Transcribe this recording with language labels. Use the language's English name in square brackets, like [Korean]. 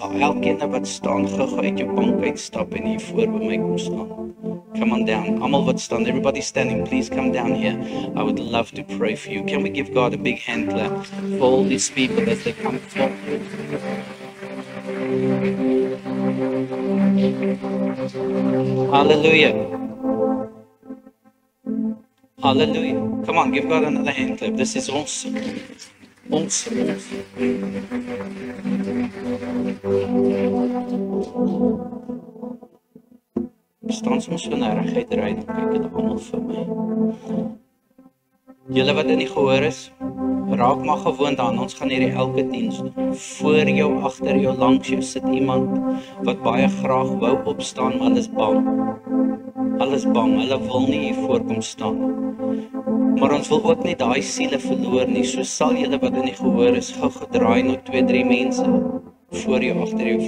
[Afrikaans] Elkeen wat staan, gou uit jou bank uitstap en hier voor by my kom staan. [English] Come on down. [Afrikaans] Almal wat staan, [English] everybody standing, please come down here. I would love to pray for you. Can we give God a big hand clap for all these people as they come forward? Hallelujah. Hallelujah. Come on, give God another hand clap. This is awesome. Awesome. [Afrikaans] Staan soms so nerigheid ry, dan kyk dit almal vir my. Julle wat in die gehoor is, Raak maar gewoond aan, ons gaan hierdie elke diens doen. Voor jou, agter jou, langs jou sit iemand wat baie graag wou opstaan, maar hulle is bang. Hulle is bang, hulle wil nie hier voorkom staan. Maar ons wil ook nie daai siele verloor nie. So sal julle wat in die gehoor is, gou gedraai na 2, 3 mense voor jou, agter jou.